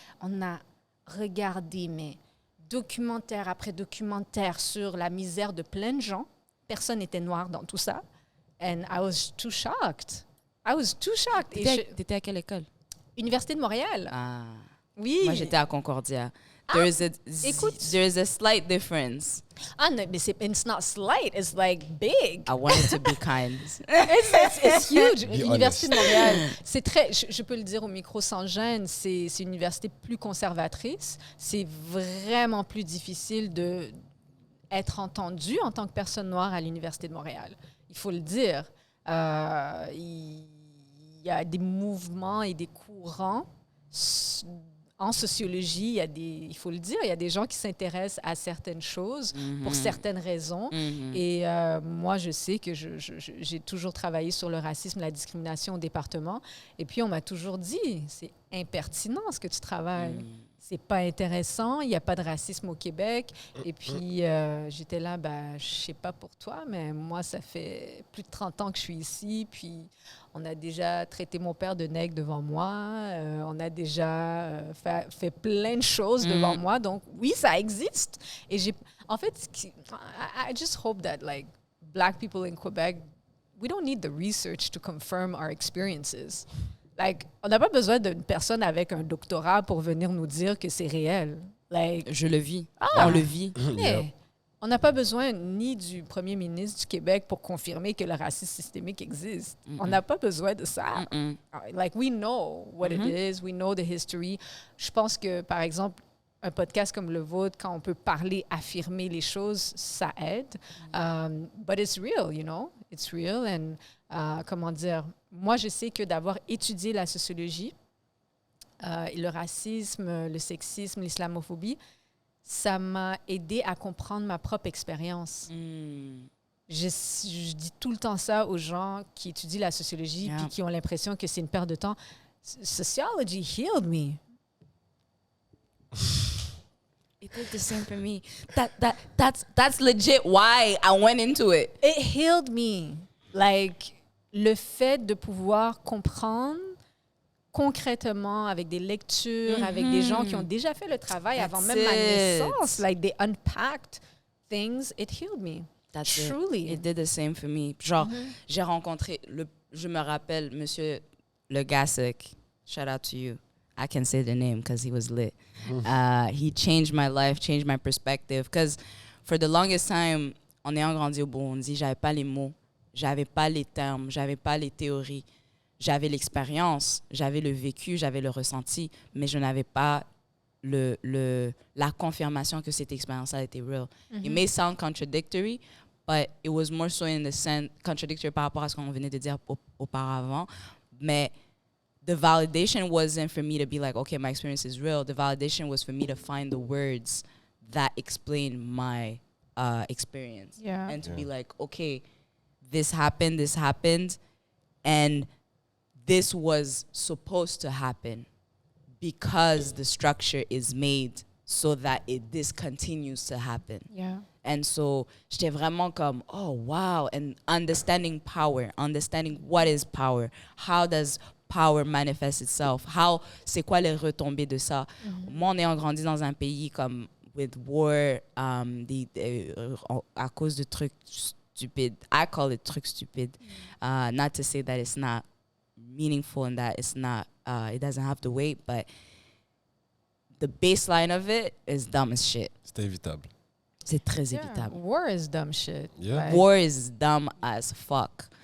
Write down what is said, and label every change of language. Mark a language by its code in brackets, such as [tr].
[fr] On a regardé, mais documentaire après documentaire sur la misère de plein de gens. Personne n'était noir dans tout ça. [en] And I was too shocked. [fr] T'étais à quelle école? Université de Montréal. Ah. Oui. Moi, j'étais à Concordia. Écoute. [en] There is a slight difference. [fr] Ah non, mais [en] it's not slight, it's like big. I wanted to be kind. It's huge. Be [fr] L'Université de [en] honest. [fr] Montréal, c'est très, je peux le dire au micro sans gêne, c'est une université plus conservatrice. C'est vraiment plus difficile d'être entendu en tant que personne noire à l'Université de Montréal. Il faut le dire. Il y a des mouvements et des courants en sociologie, il faut le dire, il y a des gens qui s'intéressent à certaines choses pour certaines raisons. Et moi, je sais que j'ai toujours travaillé sur le racisme, la discrimination au département. Et puis, on m'a toujours dit, c'est impertinent ce que tu travailles. C'est pas intéressant, il n'y a pas de racisme au Québec. Et puis, j'étais là, je sais pas pour toi, mais moi, ça fait plus de 30 ans que je suis ici. Puis, on a déjà traité mon père de nègre devant moi. On a déjà fait plein de choses devant moi. Donc, oui, ça existe. Et en fait, [en] I just hope that, like, Black people in Quebec, we don't need the research to confirm our experiences. Like, [fr] on n'a pas besoin d'une personne avec un doctorat pour venir nous dire que c'est réel. [en] Like, [fr] Je le vis. On le vit. mais on n'a pas besoin ni du premier ministre du Québec pour confirmer que le racisme systémique existe. On n'a pas besoin de ça. [en] Like, we know what it is, we know the history. [fr] Je pense que, par exemple, un podcast comme le vôtre, quand on peut parler, affirmer les choses, ça aide. [en] But it's real, you know? It's real. And, [fr] comment dire, moi, je sais que d'avoir étudié la sociologie, le racisme, le sexisme, l'islamophobie, ça m'a aidé à comprendre ma propre expérience. Je dis tout le temps ça aux gens qui étudient la sociologie puis qui ont l'impression que c'est une perte de temps. [en] Sociology healed me. It did the same for me. That's legit why I went into it. It healed me. Like, [fr] le fait de pouvoir comprendre concrètement avec des lectures, avec des gens qui ont déjà fait le travail avant même ma naissance. [en] Like, they unpacked things. It healed me. That's Truly. It did the same for me. [fr] Genre, j'ai rencontré, je me rappelle, Monsieur Le Gassic. [en] Shout out to you. I can say the name because he was lit. He changed my life, changed my perspective. Because for the longest time, [fr] en ayant grandi au Burundi, j'avais pas les mots, j'avais pas les termes, j'avais pas les théories. J'avais l'expérience, j'avais le vécu, j'avais le ressenti, mais je n'avais pas la confirmation que cette expérience-là était [en] real. It may sound contradictory, but it was more so in the sense contradictory [fr] par rapport à ce qu'on venait de dire auparavant. Mais [en] the validation wasn't for me to be like, okay, my experience is real. The validation was for me to find the words that explain my experience. Yeah. And to be like, okay, this happened, and this was supposed to happen because the structure is made so that this continues to happen. Yeah. And so, [fr] j'étais vraiment comme, [en] oh, wow. And understanding power, understanding what is power. How does power manifest itself? [fr] C'est quoi les retombées de ça? Moi, on ayant grandi dans un pays comme [en] with war, [fr] à cause de trucs stupides. [en] I call it [fr] trucs stupides. [en] Not to say that it's not meaningful and that it's not, it doesn't have the weight, but the baseline of it is dumb as shit. [fr] C'est évitable. C'est très évitable. [en] War is dumb shit. Yeah. Like, War is dumb as fuck.